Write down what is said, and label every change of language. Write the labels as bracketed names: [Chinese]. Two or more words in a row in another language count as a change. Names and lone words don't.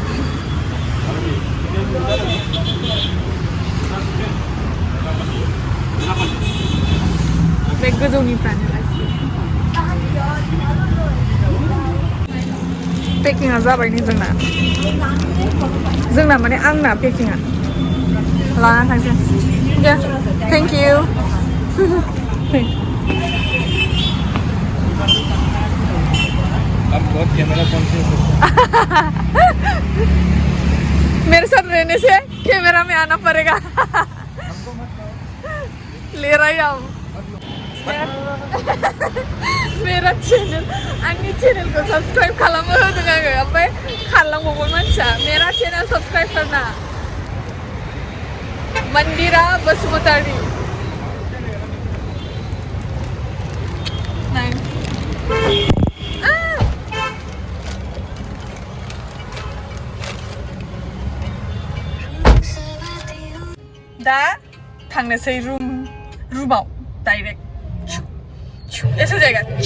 [Bodo] बे गोजौनिफ्रानो पेकिंआ जाबाय नै जोंना माने आंना पेकिंआ लानानै थांसै दे [English] thank you [Hindi] अब बहुत [English] camera conscious [Hindi] है मेरे साथ रहने से कैमरा में आना पड़ेगा ले रहा हूँ मेरा चैनल [Bodo] आंनि चैनलखौ सब्सक्राइब खालामनो होदों आङो ओमफ्राय खारलांबावबाय मानसिया [Hindi] मेरा चैनल सब्सक्राइब करना [Bodo] मंदिरा बसुमतारी दा थांनोसै रुमाव डाइरेक्ट [Hindi] ऐसा जाएगा